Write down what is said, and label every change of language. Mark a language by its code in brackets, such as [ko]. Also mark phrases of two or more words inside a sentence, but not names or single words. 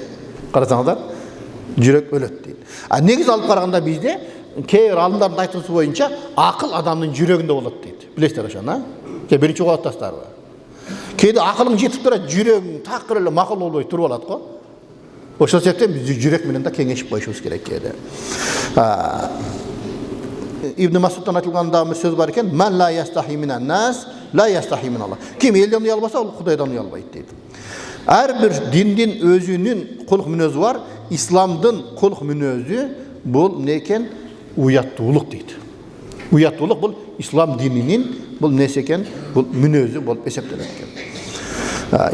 [ky] Карасаңыздар, жүрөк өлөт дейт. Негизи алып караганда бизде кээ бир алымдардын айтуусу боюнча акыл адамдын жүрөгүндө болот дейт. Билесиздер ошону? Биринчи угуп атасыздарбы? Кээде акылың жетип турат, жүрөгүң такыр эле макул болбой туруп алат го. Ошол себептен биз жүрөк менен да кеңешип коюшубуз керек кээде. Ибн Масудтан айтылганда бир сөз бар экен: [ar] "من لا يستحي من الناس، لا يستحي من الله." [ky] Ким элден уялбаса, ал Кудайдан уялбайт дейт. Ар бир диндин өзүнүн кулук мүнөзү бар. Исламдын кулук мүнөзү бул эмне экен? Уяттуулук дейт. Уяттуулук бул ислам дининин бул нерсе экен, бул мүнөзү болуп эсептелет экен.